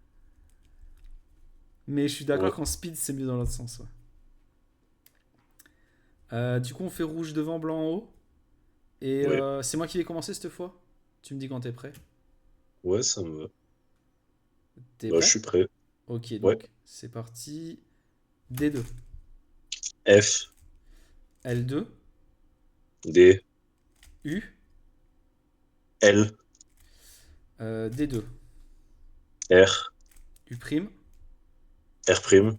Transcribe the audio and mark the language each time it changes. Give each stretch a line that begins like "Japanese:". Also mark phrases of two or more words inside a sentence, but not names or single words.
French: Mais je suis d'accord Ouais, qu'en speed, c'est mieux dans l'autre sens, ouais. Du coup, on fait rouge devant, blanc en haut. Et ouais. c'est moi qui vais commencer cette fois. Tu me dis quand t'es prêt. Ouais, ça me va. T'es Bah, je prêt? suis prêt. Ok, Ouais. donc c'est parti. D2. F, L2. D, U. L, D2. R, U prime. R',